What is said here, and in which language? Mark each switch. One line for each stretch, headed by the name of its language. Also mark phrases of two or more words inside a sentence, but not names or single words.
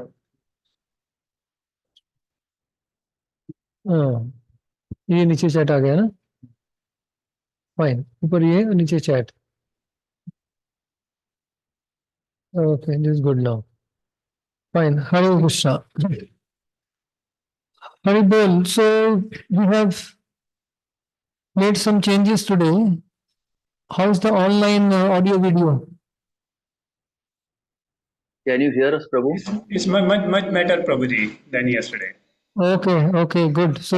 Hindi: हाँ ये नीचे चैट आ गया ना
English: फाइन
Hindi: ऊपर ये और नीचे चैट
English: okay this good now fine Hare Krishna Hari bol so we have made some changes today. How's the online audio video? Can you hear us, Prabhu? It's much better, Prabhuji, than yesterday. Okay, good. So